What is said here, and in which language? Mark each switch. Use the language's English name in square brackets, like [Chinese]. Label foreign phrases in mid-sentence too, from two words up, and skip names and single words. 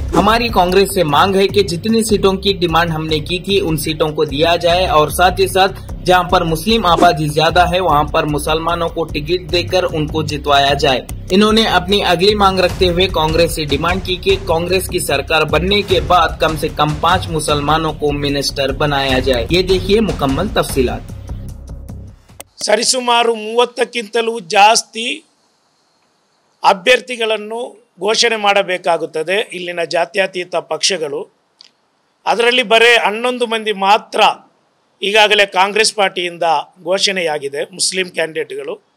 [Hindi] हमारी कांग्रेस से मांग है कि जितनी सीटों की डिमांड हमने की थी उन सीटों को दिया जाए और साथ ही साथ जहां पर मुस्लिम आबादी ज्यादा है वहां पर मुसलमानों को टिकट देकर उनको जितवाया जाए। इन्होंने अपनी अगली मांग रखते हुए कांग्रेस से डिमांड की कि कांग्रेस की सरकार बनने के बाद कम से कम 5 मुसलमानों को मिनिस्टर बनाया जाए। ये देखिए मुकम्मल तफसीलात। [Kannada] ಸರಿಸುಮಾರು 30ಕ್ಕಿಂತಲೂ ಜಾಸ್ತಿ ಅಭ್ಯರ್ಥಿಗಳನ್ನು ಘೋಷಣೆ ಮಾಡಬೇಕಾಗುತ್ತದೆ ಇಲ್ಲಿನ ಜಾತ್ಯತೀತ ಪಕ್ಷಗಳು. ಅದರಲ್ಲಿ ಬರೇ 11 ಮಂದಿ ಮಾತ್ರ ಈಗಾಗಲೇ ಕಾಂಗ್ರೆಸ್ ಪಾರ್ಟಿಯಿಂದ ಘೋಷಣೆಯಾಗಿದೆ ಮುಸ್ಲಿಂ ಕ್ಯಾಂಡಿಡೇಟ್ಗಳು.